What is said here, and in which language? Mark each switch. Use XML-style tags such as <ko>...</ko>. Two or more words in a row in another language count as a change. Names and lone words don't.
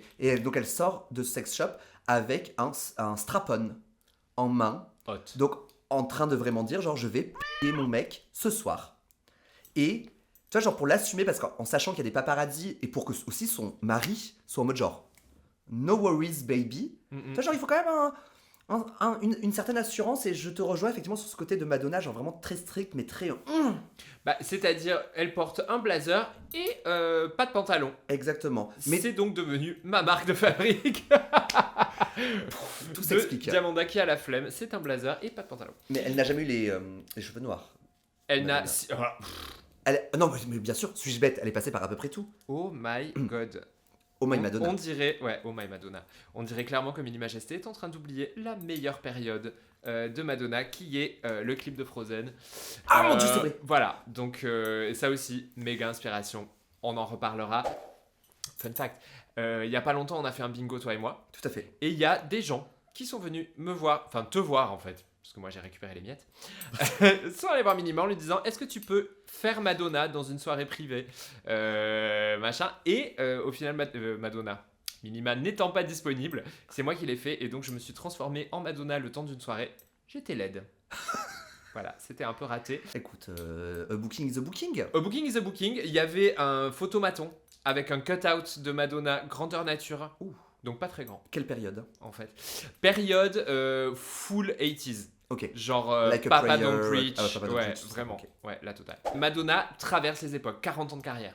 <fr>Et donc elle sort de ce sex shop avec un strap-on en main. Hot. Donc en train de vraiment dire genre je vais payer mon mec ce soir. Et tu vois genre pour l'assumer parce qu'en sachant qu'il y a des paparazzis et pour que aussi son mari soit en mode genre</fr> <en>no worries baby.</en> <fr>Mm-mm. Tu vois genre il faut quand même une certaine assurance et je te rejoins effectivement sur ce côté de Madonna genre vraiment très strict mais très Bah, c'est-à-dire, elle porte un blazer et pas de pantalon. exactement. Mais C'est donc devenu ma marque de fabrique. tout De s'explique. Diamanda qui a la flemme, c'est un blazer et pas de pantalon. Mais elle n'a jamais eu les cheveux noirs. Elle n'a... Madonna. Non, mais bien sûr, suis-je bête, elle est passée par à peu près tout.</fr> <en>Oh my god. Oh my Madonna.</en> <fr>On dirait... Ouais,</fr> <en>oh my Madonna.</en> <fr>On dirait clairement que Mini Majesté est en train d'oublier la meilleure période de Madonna, qui est le clip de Frozen. Ah mon Dieu, c'est vrai. Voilà, donc ça aussi, méga inspiration. On en reparlera</fr> <en>fun fact,</en> <fr>il y a pas longtemps, on a fait un bingo, toi et moi. Tout à fait. Et il y a des gens qui sont venus me voir, enfin te voir en fait, parce que moi j'ai récupéré les miettes, sont allés voir Minima en lui disant est-ce que tu peux faire Madonna dans une soirée privée, machin. Et au final, Madonna, Minima n'étant pas disponible, c'est moi qui l'ai fait et donc je me suis transformé en Madonna le temps d'une soirée. J'étais laide. Voilà, c'était un peu raté. Écoute,</fr> <en>a booking is a booking.</en> <fr>Au Booking is a Booking, il y avait un photomaton avec un cut-out de Madonna grandeur nature. Ouh. Donc pas très grand, Quelle période? en fait. Période full 80s. Ok. Genre Like a Papa Prayer, Don't Preach. Papa Don't Ouais, Preach, tout ça, vraiment. ok. Ouais, la totale. Madonna traverse les époques. 40 ans de carrière.</fr>